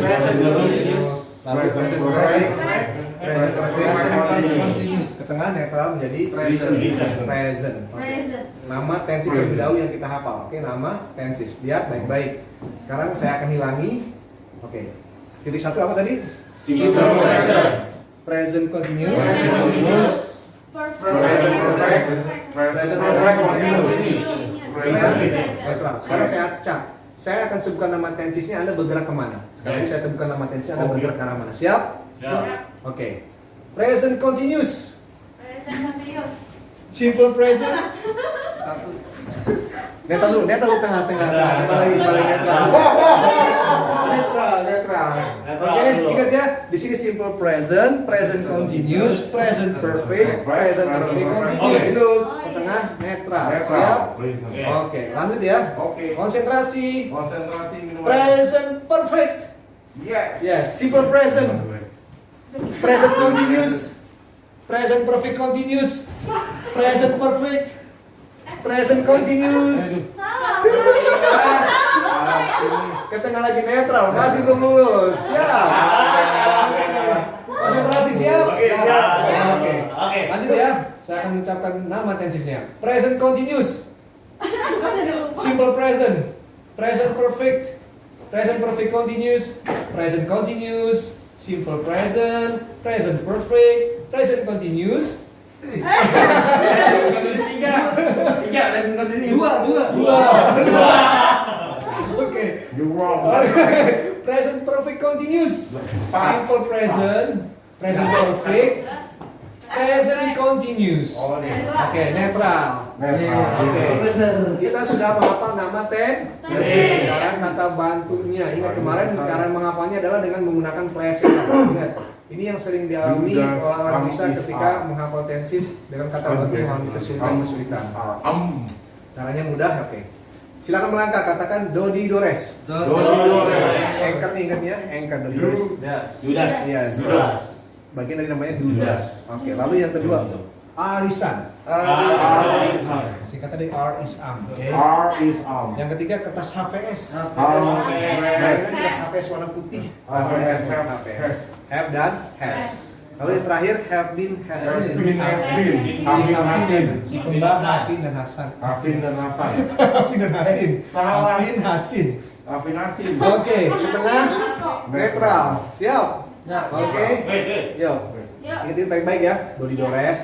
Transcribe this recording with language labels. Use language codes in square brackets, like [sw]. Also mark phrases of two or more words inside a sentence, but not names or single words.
[en] Lalu present perfect. Present continuous. [id] Ke tengah netral menjadi present. Nama tenses terlebih dahulu yang kita hafal. Oke, nama tenses. Lihat baik-baik. Sekarang saya akan hilangi. Oke. Titik satu apa tadi? [en] Simple present. Present continuous. Present perfect. Present perfect continuous. [id] Netral. Sekarang saya acak. Saya akan sebutkan nama tensesnya, Anda bergerak kemana? Sekarang saya sebutkan nama tensesnya, Anda bergerak ke arah mana? Siap? Oke. [en] Present continuous. Simple present. Satu. [id] Netral dulu, tengah. Paling netral. Netral. Oke, ingat ya. Di sini [en] simple present, present continuous, present perfect continuous. [id] Itu ke tengah netral. Siap? Oke, lanjut ya. Konsentrasi. [en] Present perfect. Yes, simple present. Present continuous. Present perfect continuous. Present perfect. Present continuous. [id] Ketengah lagi netral, masih belum lulus. Siap. Konsentrasi siap? Oke. Lanjut ya. Saya akan mengucapkan nama tensisnya. [en] Present continuous. Simple present. Present perfect. Present perfect continuous. Present continuous. Simple present. Present perfect. Present continuous. Tiga, present continuous. [id] Dua. Oke. [en] You wrong. Present perfect continuous. Simple present. Present perfect. Present continuous. [id] Oke, netral. Oke. Kita sudah menghafal nama tenses. Sekarang kata bantunya. Ingat kemarin cara menghafalnya adalah dengan menggunakan pleasure. Ingat. Ini yang sering dialami orang bisa ketika menghafal tenses dengan kata bantu mengalami kesulitan. Caranya mudah, oke. Silakan melangkah, katakan Dodi Dores. Anchor nih ingat ya, anchor Dodi Dores. Judas. Iya, bagian dari namanya Dudas. Oke, lalu yang kedua Arisan. Singkatan dari [en] R is am. [id] Oke. [en] R is am. [id] Yang ketiga kertas HVS. HVS. Kertas HVS warna putih. HVS. [en] Have dan has. [id] Lalu yang terakhir [en] have been, has been. [id] Si kembar Hafin dan Hasan. Hafin dan Hasan. Hafin dan Hasin. Hafin Hasin. Hafin Hasin. Oke, ke tengah netral. Siap. Oke. Yuk. Ingat baik-baik ya. Dodi Dores.